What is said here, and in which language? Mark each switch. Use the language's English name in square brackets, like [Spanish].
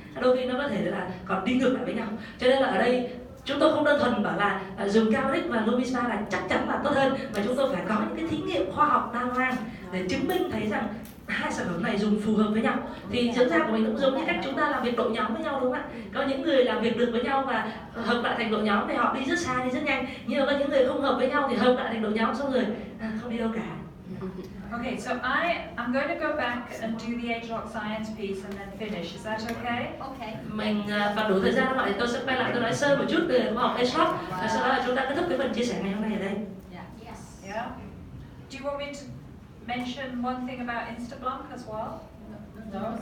[Vietnamese] Đôi khi nó có thể là còn đi ngược lại với nhau. Cho nên là ở đây chúng tôi không đơn thuần bảo là dùng Knaggs và LumiSpa là chắc chắn là tốt hơn, mà chúng tôi phải có những cái thí nghiệm khoa học đàng hoàng để chứng minh thấy rằng 2 sản phẩm này dùng phù hợp với nhau. Thì dưỡng da của mình cũng giống như cách chúng ta làm việc đội nhóm với nhau đúng không ạ? Có những người làm việc được với nhau và hợp lại thành đội nhóm thì họ đi rất xa, đi rất nhanh. Nhưng mà có những người không hợp với nhau thì hợp lại thành đội nhóm xong rồi không đi đâu cả. [English] Okay, so I'm going to go back and do the age-lock science piece and then finish. Is that okay? Okay. [Vietnamese] Mình còn đủ thời gian không ạ? Thì tôi sẽ quay lại tôi nói sơ một chút về khoa học age-lock và sau đó là chúng ta kết thúc cái phần chia sẻ ngày hôm nay ở đây. [English] Yes. Yeah. Do you want me to mention one thing about Instablanc as well? No.